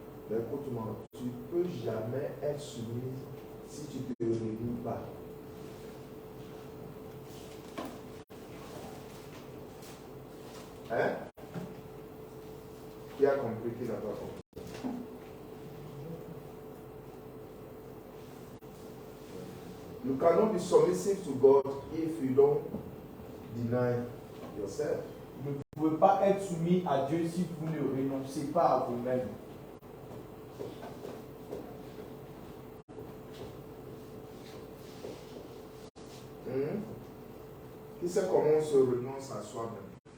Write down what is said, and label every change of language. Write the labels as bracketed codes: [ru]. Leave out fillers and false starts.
[fr] Mais écoute-moi, tu ne peux jamais être soumis si tu ne te réunis pas. Hein? Qui a compris, qui n'a pas compris? [en] You cannot be submissive to God if you don't deny yourself. [fr] Vous ne pouvez pas être soumis à Dieu si vous ne renoncez pas à vous-même. Qui sait comment on se renonce à soi-même?